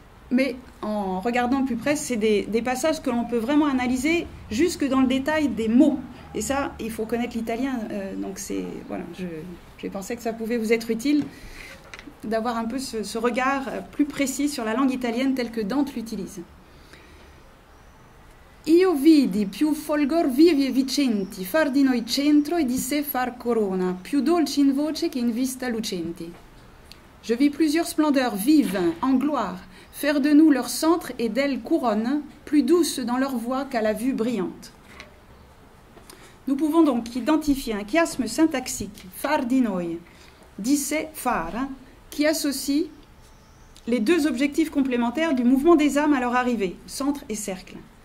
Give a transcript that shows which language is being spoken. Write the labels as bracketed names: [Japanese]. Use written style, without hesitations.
[French] Mais en regardant de plus près, c'est des passages que l'on peut vraiment analyser jusque dans le détail des mots. Et ça, il faut connaître l'italien. Donc voilà, j'ai pensé que ça pouvait vous être utile d'avoir un peu ce regard plus précis sur la langue italienne telle que Dante l'utilise. [Italian] Io vidi più folgor vivi e vicenti, far di noi centro e di sé far corona, più dolci in voce che in vista lucenti. [French] Je vis plusieurs splendeurs vives, en gloire, faire de nous leur centre et d'elles couronne, plus douces dans leur voix qu'à la vue brillante. Nous pouvons donc identifier un chiasme syntaxique, far di noi, di sé far, qui associe les deux objectifs complémentaires du mouvement des âmes à leur arrivée, centre et cercle.